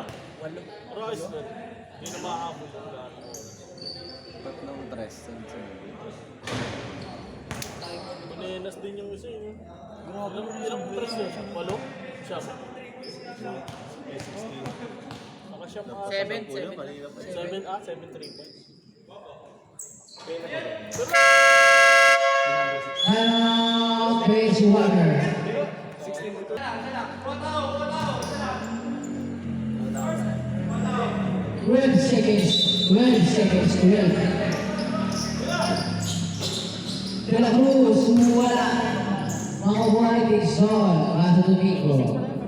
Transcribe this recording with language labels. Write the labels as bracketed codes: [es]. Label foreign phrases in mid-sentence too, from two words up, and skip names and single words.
[tl] Royce, hindi na makahabol. Tatlong tres. Manenas din yung isa, eh. Grabe, ilang tres yun? 8? Siyam. Nakasyam ata. 7. 7 3 points. [en] Now, Pace Walker. 12 seconds. 12 seconds. 12. [tl] De la Cruz, wala. Makukuha ni Dixon. Paso Domingo.